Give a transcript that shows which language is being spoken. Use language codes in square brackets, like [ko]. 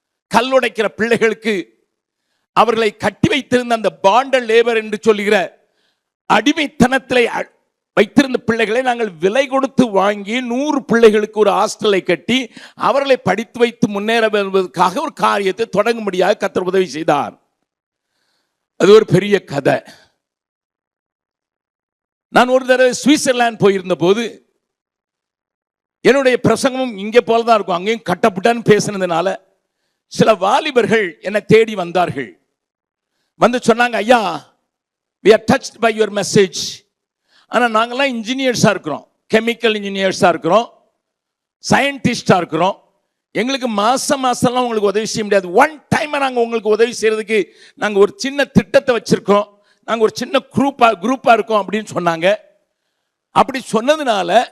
[ta] கல்லுடைக்கிற பிள்ளைகளுக்கு அவர்களை கட்டி வைத்திருந்த அந்த பாண்டல் லேபர் என்று சொல்லுகிற அடிமைத்தனத்தில் வைத்திருந்த பிள்ளைகளை நாங்கள் விலை கொடுத்து வாங்கி 100 பிள்ளைகளுக்கு ஒரு ஹாஸ்டலை கட்டி அவர்களை படித்து வைத்து முன்னேற வருவதற்காக ஒரு காரியத்தை தொடங்கும்படியாக கர்த்தர் உதவி செய்தார். அது ஒரு பெரிய கதை. நான் ஒரு தடவை சுவிட்சர்லாந்து போயிருந்த போது என்னுடைய பிரசங்கமும் இங்கே போலதான் இருக்கும். அங்கேயும் கட்டப்பட்டான்னு பேசினதுனால சில வாலிபர்கள் என்னை தேடி வந்தார்கள். வந்து சொன்னாங்க, ஐயா, [en] we are touched by your message. [ta] ஆனால் நாங்கள்லாம் இன்ஜினியர்ஸாக இருக்கிறோம், கெமிக்கல் இன்ஜினியர்ஸாக இருக்கிறோம், சயின்டிஸ்டாக இருக்கிறோம். எங்களுக்கு மாசம்லாம் உங்களுக்கு உதவி செய்ய முடியாது. ஒன் டைம் நாங்கள் உங்களுக்கு உதவி செய்யறதுக்கு நாங்கள் ஒரு சின்ன திட்டத்தை வச்சிருக்கோம், நாங்கள் ஒரு சின்ன குரூப்பாக இருக்கோம் அப்படின்னு சொன்னாங்க. அப்படி சொன்னதுனால